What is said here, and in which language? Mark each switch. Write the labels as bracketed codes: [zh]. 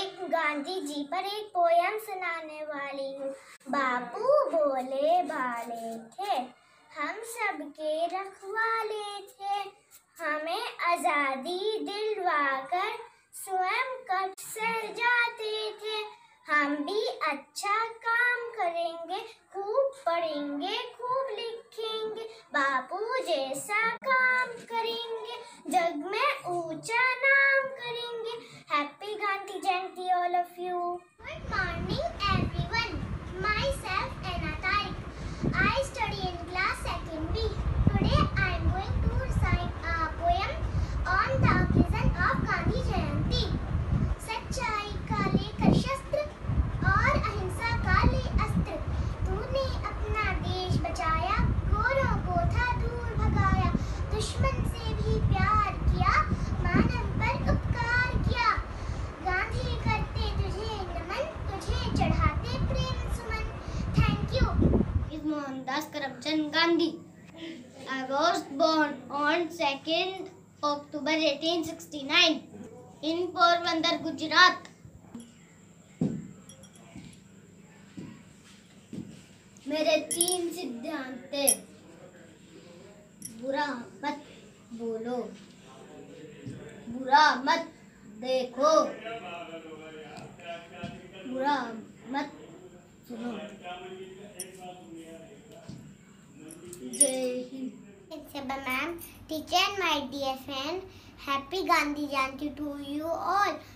[hi] गांधी जी पर एक पोयम सुनाने वाली हूँ। बापू बोले भाले थे, हम सबके रखवाले थे, हमें आजादी दिलवाकर स्वयं कट सह जाते थे। हम भी अच्छा काम करेंगे, खूब पढ़ेंगे, खूब लिखेंगे, बापू जैसा काम करेंगे, जग में ऊंचा नाम करेंगे। [en] Happy Gandhi Jayanti all of you. Good morning everyone, myself Anna Tarik. I study in class 2nd B. Today I am going to recite a poem on the occasion of Gandhi Jayanti. [hi] सच्चाई का लेकर शस्त्र और अहिंसा का ले अस्त्र, तूने अपना देश बचाया, गोरों को था दूर भगाया, दुश्मन से भी प्यार किया, मानव पर उपकार किया। गांधी करते तुझे नमन, तुझे चढ़ाते प्रेम सुमन। [en] Thank you. [hi] इस Mohandas Karamchand Gandhi. [en] I was born on 2nd October 1869 in Porbandar, Gujarat. [hi] मेरे 3 सिद्धांत थे। बुरा मत बोलो, बुरा मत देखो, बुरा मत सुनो। जय Hind. [en] Sabha ma'am, teacher and my dear friend, happy Gandhi Jayanti to you all.